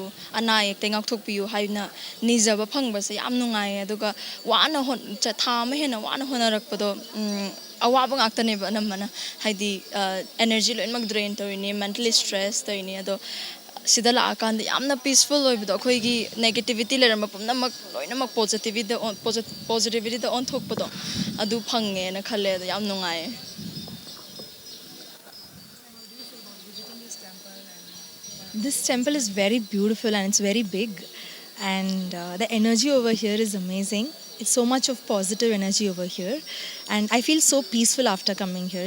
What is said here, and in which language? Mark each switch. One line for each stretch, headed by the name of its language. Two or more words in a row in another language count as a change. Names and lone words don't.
Manipuri: ana ek tengak thokpiyu haina nijaba phangbase yam nungai aduga wana hon cha thama hena wana honarakpado awaba ngakta neba namana haidi energy loimak drain toini
English: mentally stress
Manipuri: toini ado sida la akand yamna peaceful oibdo khoigi negativity leramba pumnamak loinamak positivity da on thokpado adu phange na khale ado yam nungai.
English: This temple is very beautiful and it's very big, and the energy over here is amazing. It's so much of positive energy over here, and I feel so peaceful after coming here.